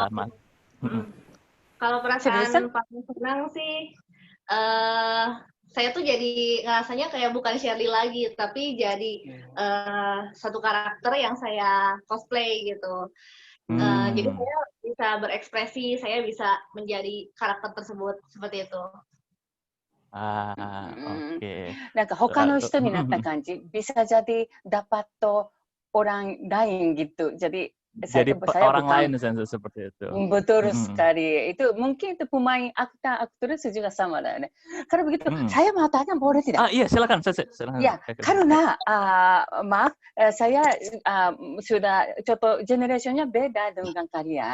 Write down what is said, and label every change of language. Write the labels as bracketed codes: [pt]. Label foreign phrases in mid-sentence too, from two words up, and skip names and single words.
[id] kalau perasaan paling senang sih, saya tuh jadi ngerasanya kayak bukan Shirley lagi, tapi jadi satu karakter yang saya cosplay gitu. Jadi saya bisa berekspresi, saya bisa menjadi karakter tersebut seperti itu. Oke. [ja] なんか他の人になった感じ。 [id] bisa jadi dapat orang lain gitu. Jadi Jadi saya orang bukan lain seperti itu. betul sekali. Itu mungkin itu pemain aktris juga sama lah. Karena begitu, saya mau tanya boleh tidak? Iya silakan. Silakan. Ya, karena maaf, saya sudah contoh generasinya beda dengan kalian.